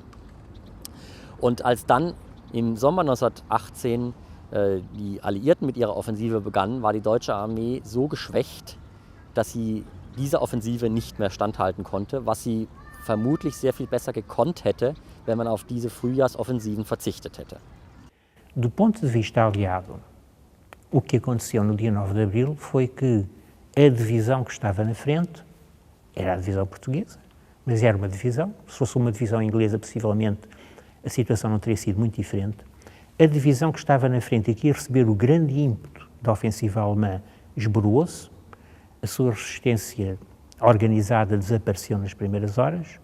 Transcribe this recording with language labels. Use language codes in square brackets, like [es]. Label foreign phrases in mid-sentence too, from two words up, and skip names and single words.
[de] Und als dann im Sommer 1918 die Alliierten mit ihrer Offensive begannen, war die deutsche Armee so geschwächt, dass sie dieser Offensive nicht mehr standhalten konnte, was sie vermutlich sehr viel besser gekonnt hätte, wenn man auf diese Frühjahrsoffensiven verzichtet hätte. [pt] Do ponto de vista aliado, O que aconteceu no dia 9 de Abril foi que a divisão que estava na frente era a divisão portuguesa, mas era uma divisão. Se fosse uma divisão inglesa, possivelmente a situação não teria sido muito diferente. A divisão que estava na frente e que ia receber o grande ímpeto da ofensiva alemã esboroou-se, a sua resistência organizada desapareceu nas primeiras horas.